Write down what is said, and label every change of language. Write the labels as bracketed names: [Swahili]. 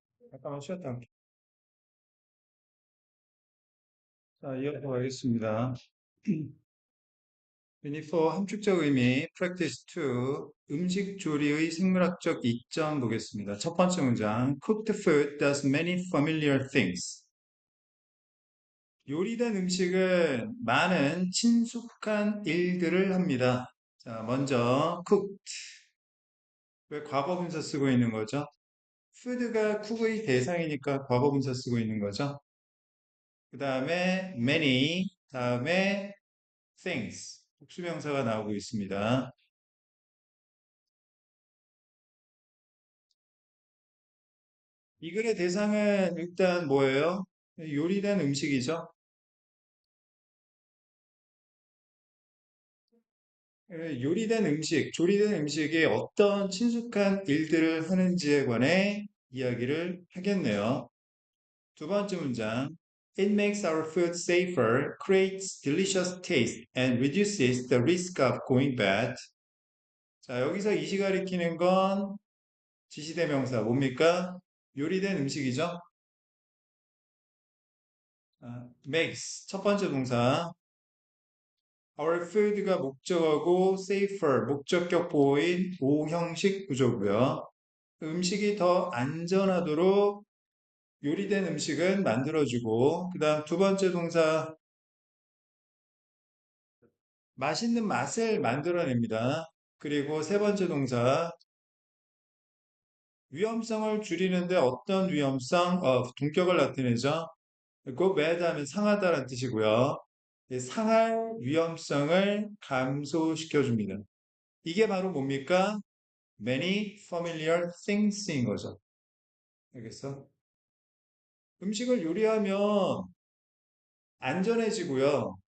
[Korean] 잠깐만 쉬었다 할게. 자, 이어서 가겠습니다. 유닛 4 함축적 의미 practice 2 음식 조리의 생물학적 이점 보겠습니다. 첫 번째 문장 [English] cooked food does many familiar things. [Korean] 요리된 음식은 많은 친숙한 일들을 합니다. 자, 먼저 cooked. 왜 과거분사 쓰고 있는 거죠? food가 cook의 대상이니까 과거분사 쓰고 있는 거죠. 그 다음에 many, 다음에 things. 복수명사가 나오고 있습니다. 이 글의 대상은 일단 뭐예요? 요리된 음식이죠. 요리된 음식, 조리된 음식이 어떤 친숙한 일들을 하는지에 관해 이야기를 하겠네요. 두 번째 문장. [English] It makes our food safer, creates delicious taste, and reduces the risk of going bad. [Korean] 자, 여기서 이시 가리키는 건 지시대명사 뭡니까? 요리된 음식이죠. makes 첫 번째 동사 [English] our food [Korean] 가 목적어고 safer 목적격 보호인 오형식 구조고요. 음식이 더 안전하도록 요리된 음식은 만들어주고 그 다음 두 번째 동사 맛있는 맛을 만들어냅니다. 그리고 세 번째 동사 위험성을 줄이는데 어떤 위험성? 동격을 나타내죠. [English] go bad [Korean] 하면 상하다라는 뜻이고요. 상할 위험성을 감소시켜줍니다. 이게 바로 뭡니까? [English] Many familiar things인 거죠. [Korean] 알겠어? 음식을 요리하면 안전해지고요.